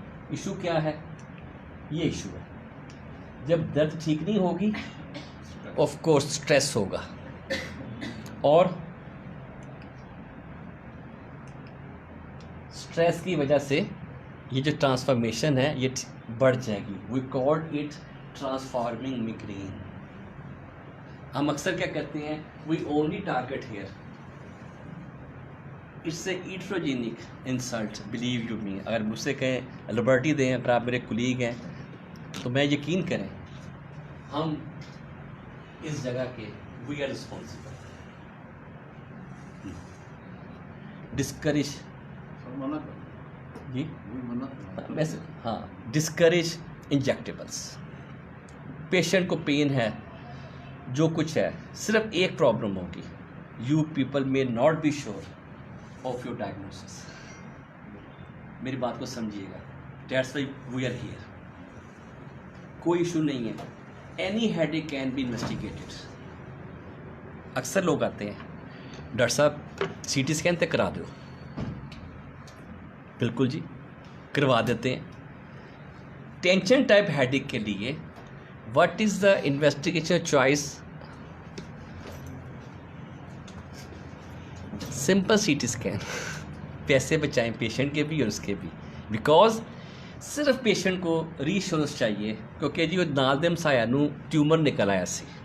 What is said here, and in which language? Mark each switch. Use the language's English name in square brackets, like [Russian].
[Urdu] Issue کیا ہے؟ یہ ایشو ہے جب درد ٹھیک نہیں ہوگی آف کورس اسٹریس ہوگا, اور اسٹریس کی وجہ سے یہ جو ٹرانسفارمیشن ہے یہ بڑھ جائے گی. [English] We called it transforming migraine. [Urdu] ہم اکثر کیا کرتے ہیں, [English] We only target here. It's a iatrogenic insult, believe you me. [Urdu] اگر مجھ سے کہیں لبرٹی دیں, اگر آپ میرے کولیگ ہیں تو میں یقین کریں ہم اس جگہ کے [English] We are responsible. [Urdu] ڈسکریج جی ویسے ہاں, ڈسکریج انجیکٹیبلس. پیشنٹ کو پین ہے, جو کچھ ہے, صرف ایک پرابلم ہوگی, [English] You people may not be sure of your diagnosis. [Urdu] میری بات کو سمجھیے گا. [English] That's why we are here. [Urdu] کوئی ایشو نہیں ہے. [English] Any headache can be investigated. [Urdu] اکثر لوگ آتے ہیں, ڈاکٹر صاحب CT اسکین تک کرا دو. بالکل جی, کروا دیتے ہیں. ٹینشن ٹائپ ہیڈیک کے لیے [English] what is the investigation choice? Simple CT scan. [Urdu] پیسے بچائیں پیشنٹ کے بھی اور اس کے بھی, بیکاز صرف پیشنٹ کو ری ایشورنس چاہیے کیونکہ جی [Punjabi] وہ نال دے مسایا نو ٹیومر نکل آیا سی.